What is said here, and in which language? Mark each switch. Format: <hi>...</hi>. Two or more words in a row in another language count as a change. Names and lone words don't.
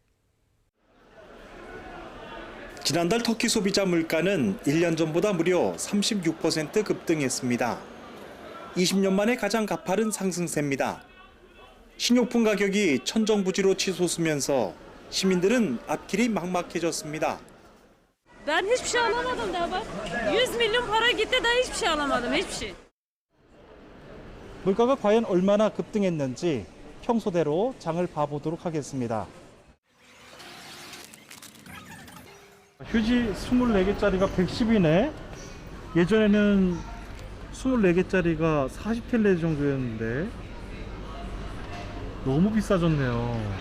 <ko>지난달 터키 소비자 물가는 1년 전보다 무려 36% 급등했습니다. 20년 만에 가장 가파른 상승세입니다. 식료품 가격이 천정부지로 치솟으면서 시민들은 앞길이 막막해졌습니다.</ko> <tr>Ben hiçbir şey alamadım daha bak. 100 milyon para gitti daha hiçbir şey alamadım. Hiçbir şey.</tr> <ko>물가가 과연 얼마나 급등했는지 평소대로 장을 봐보도록 하겠습니다. 휴지 24개짜리가 110이네. 예전에는 24개짜리가 40텔레 정도였는데 너무 비싸졌네요.</ko>